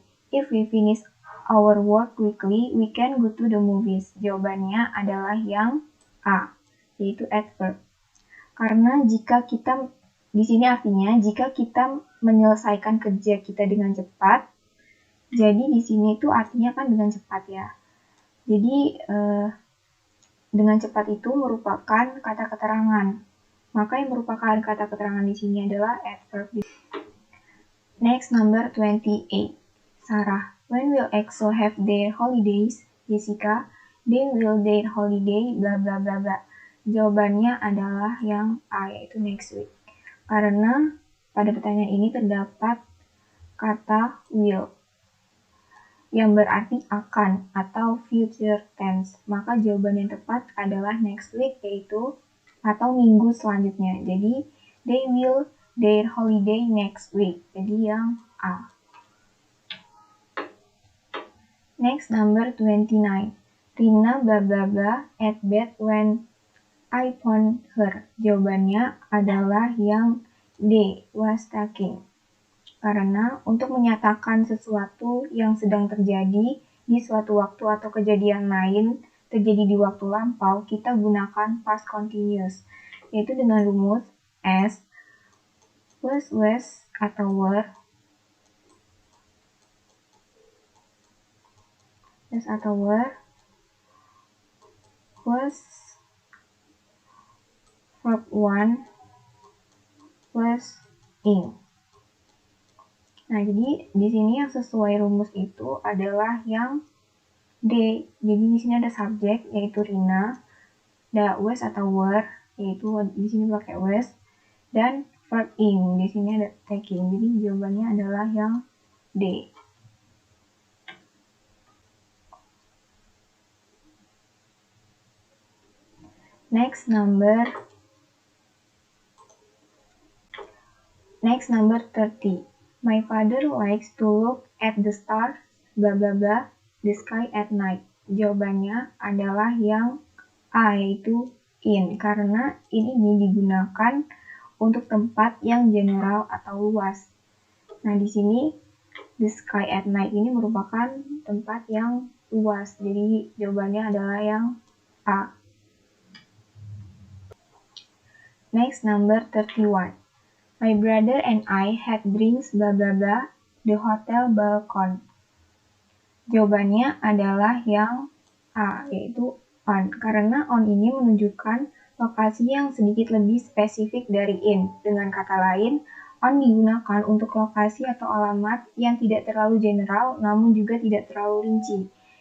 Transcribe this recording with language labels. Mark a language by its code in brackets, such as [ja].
[en] If we finish our work quickly, we can go to the movies. [id] Jawabannya adalah yang A, yaitu adverb. Karena jika kita, di sini artinya jika kita menyelesaikan kerja kita dengan cepat, jadi di sini itu artinya kan dengan cepat ya. Jadi dengan cepat itu merupakan kata keterangan. Maka yang merupakan kata keterangan di sini adalah adverb. [en] Next, number 28. Sarah, when will EXO have their holidays? Jessica, they will their holiday bla bla bla bla. [id] Jawabannya adalah yang A, yaitu next week. Karena pada pertanyaan ini terdapat kata will yang berarti akan atau future tense. Maka jawaban yang tepat adalah next week, yaitu atau minggu selanjutnya. [en] Jadi they will their holiday next week. [id] Jadi yang A. [en] Next, number 29. Rina bla bla bla at bed when I found her. [id] Jawabannya adalah yang D, was talking. Karena untuk menyatakan sesuatu yang sedang terjadi di suatu waktu atau kejadian lain terjadi di waktu lampau, kita gunakan past continuous, yaitu dengan rumus as, was atau were, was verb 1 was ing. Nah, jadi di sini yang sesuai rumus itu adalah yang D. Jadi di sini ada subjek yaitu Rina, ada was atau were yaitu di sini pakai was, dan verb ing. Di sini ada taking. Jadi jawabannya adalah yang D. [en] Next, number 30. My father likes to look at the stars, bla bla bla, the sky at night. [id] Jawabannya adalah yang A, yaitu in. Karena in ini digunakan untuk tempat yang general atau luas. Nah, di sini [en] the sky at night [id] ini merupakan tempat yang luas. Jadi jawabannya adalah yang A. [en] Next, number 31. My brother and I had drinks bla bla bla the hotel balcony. [id] Jawabannya adalah yang A, yaitu on. Karena on ini menunjukkan lokasi yang sedikit lebih spesifik dari in. Dengan kata lain, on digunakan untuk lokasi atau alamat yang tidak terlalu general namun juga tidak terlalu rinci.